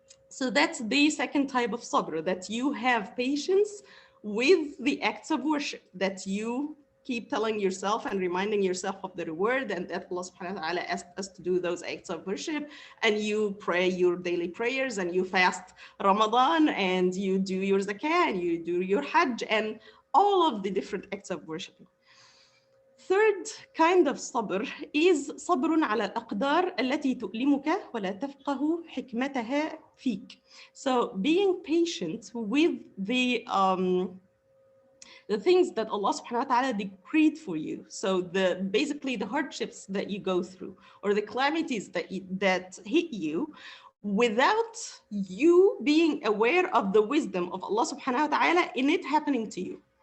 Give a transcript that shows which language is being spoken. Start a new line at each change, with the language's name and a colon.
English: So that's the second type of sabr, that you have patience with the acts of worship, that you keep telling yourself and reminding yourself of the reward, and that Allah subhanahu wa ta'ala asked us to do those acts of worship, and you pray your daily prayers, and you fast Ramadan, and you do your zakah, and you do your hajj, and all of the different acts of worship. Third kind of sabr is
Arabic: صبر على الأقدار التي تؤلمك ولا تفقه حكمتها فيك.
English: So being patient with the things that Allah subhanahu wa ta'ala decreed for you. So basically the hardships that you go through or the calamities that hit you, without you being aware of the wisdom of Allah subhanahu wa ta'ala in it happening to you.